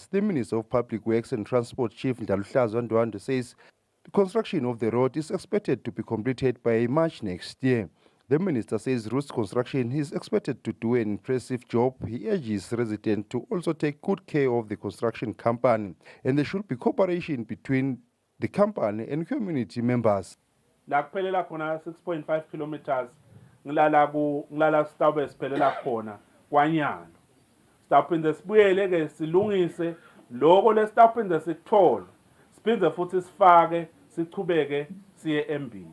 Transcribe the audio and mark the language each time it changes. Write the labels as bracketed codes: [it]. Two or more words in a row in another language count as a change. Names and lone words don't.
[en] The Minister of Public Works and Transport, Chief Ndlalhlaza Ndwandwe, says the construction of the road is expected to be completed by March next year. The minister says Roots Construction is expected to do an impressive job. He urges residents to also take good care of the construction company, and there should be cooperation between the company and community members. [ss] La kuphelela khona 6.5 kilometers ngilala sitawube siphelela khona kwanyalo. Sitawuphinde sibuyele ke silungise lokho lesitawuphinde sikuthole. Siphinde futhi sifake sichubeke siye embili.